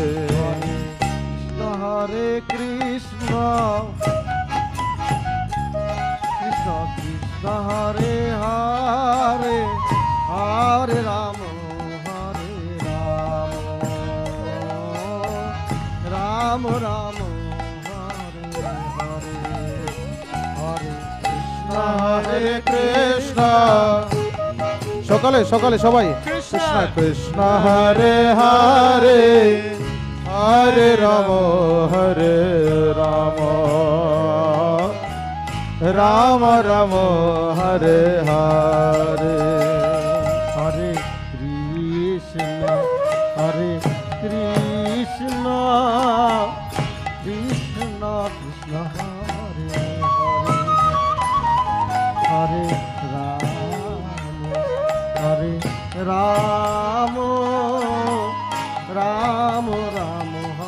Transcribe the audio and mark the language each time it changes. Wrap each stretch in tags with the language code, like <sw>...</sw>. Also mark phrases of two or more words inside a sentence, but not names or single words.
<sa>हरे कृष्ण कृष्ण कृष्ण हरे हरे हरे राम राम राम Rama Hare Krishna</sa> <bn>সকালে সকালে সবাই</bn> <sa>কৃষ্ণ কৃষ্ণ হরে হরে হরে রাম রাম রাম হরে হরে हरे कृष्ण कृष्ण कृष्ण हरे हरे हरे राम राम राम Rama</sa>